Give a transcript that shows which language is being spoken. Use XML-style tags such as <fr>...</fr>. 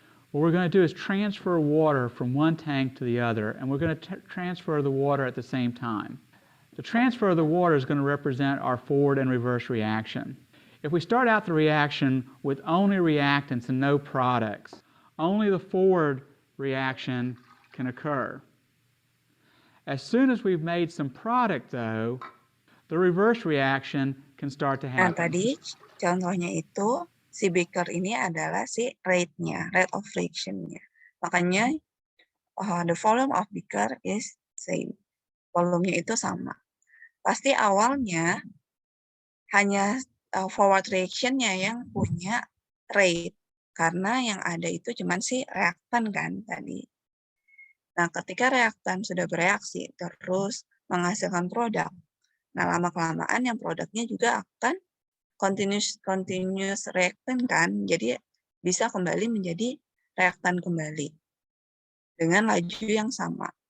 <en>What we're going to do is transfer water from one tank to the other, and we're going to transfer the water at the same time. The transfer of the water is going to represent our forward and reverse reaction. If we start out the reaction with only reactants and no products, only the forward reaction can occur. As soon as we've made some product, though, the reverse reaction can start to Nah, happen.</en> <id>tadi contohnya itu, si beaker ini adalah si rate-nya, rate of reaction-nya. Makanya,</id> <en>the volume of beaker is same.</en> <id>Volumenya itu sama. Pasti awalnya hanya forward reaction-nya yang punya rate. Karena yang ada itu cuma si reaktan kan tadi. Nah, ketika reaktan sudah bereaksi, terus menghasilkan produk, nah lama-kelamaan yang produknya juga akan continuous reactant kan, jadi bisa kembali menjadi reaktan kembali dengan laju yang sama.</id>